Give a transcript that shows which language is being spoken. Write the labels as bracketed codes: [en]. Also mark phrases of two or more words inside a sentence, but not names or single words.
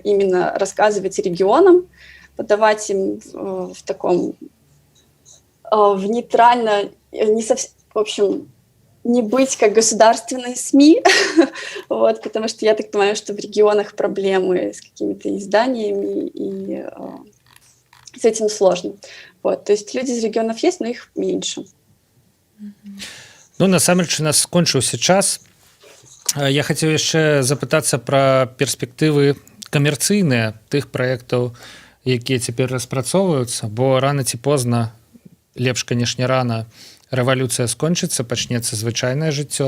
[ru] именно рассказывать регионам, подавать им в таком, в нейтрально, не совсем, в общем, не быть как государственной СМИ, вот, потому что я так понимаю, что в регионах проблемы с какими-то изданиями, и с этим сложно. Вот, то есть люди из регионов есть, но их меньше. [be] Ну, насамрэч у нас скончыўся час. Я хацеў яшчэ запытацца пра перспектывы камерцыйныя тых праектаў, якія цяпер распрацоўваюцца, бо рана ці позна, лепш, канешне, рана, рэвалюцыя скончыцца, пачнецца звычайнае жыццё.